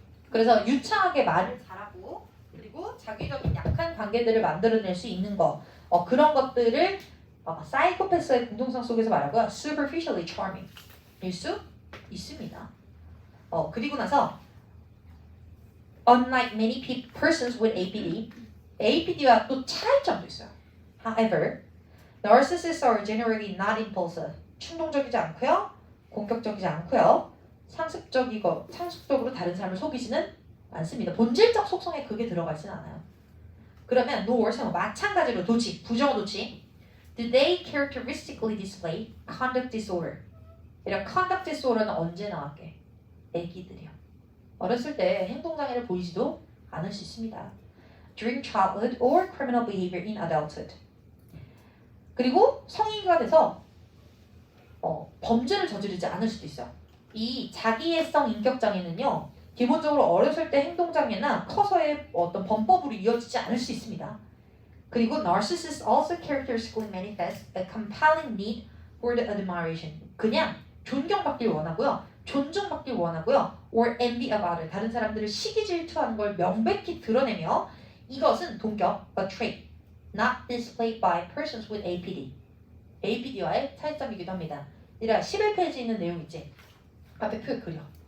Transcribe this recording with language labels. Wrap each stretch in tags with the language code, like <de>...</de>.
<ko>그래서 유창하게 말을 잘하고 그리고 자기적인 약한 관계들을 만들어낼 수 있는 거 그런 것들을 사이코패스의 공통성 속에서 말하고요.</ko> <en>superficially charming</en> <ko>일 수 있습니다. 그리고 나서</ko> <en>unlike many persons with APD</en> <ko>와 또 차이점도 있어요.</ko> <en>However, narcissists are generally not impulsive.</en> <ko>충동적이지 않고요. 공격적이지 않고요. 상습적으로 다른 사람을 속이지는 않습니다. 본질적 속성에 그게 들어가 있지는 않아요. 그러면 nor 마찬가지로 도치, 부정어 도치.</ko> <en>Do they characteristically display conduct disorder?</en> <ko>이런 conduct disorder는 언제 나왔게? 애기들이요. 어렸을 때 행동장애를 보이지도 않을 수 있습니다.</ko> <en>During childhood or criminal behavior in adulthood.</en> <ko>그리고 성인이가 돼서 범죄를 저지르지 않을 수도 있어요. 이 자기애성 인격장애는요. 기본적으로 어렸을 때 행동장애나 커서의 어떤 범법으로 이어지지 않을 수 있습니다. 그리고</ko> <en>narcissists also characteristically manifest a compelling need for the admiration.</en> <ko>그냥 존경받길 원하고요. 존중받길 원하고요.</ko> <en>or envy of others.</en> <ko>다른 사람들을 시기 질투하는 걸 명백히 드러내며 이것은 동격,</ko> <en>a trait, not displayed by persons with APD.</en> <ko>APD와의 차이점이기도 합니다. 이라 11페이지 있는 내용 있지? 앞에 표 그려.</ko>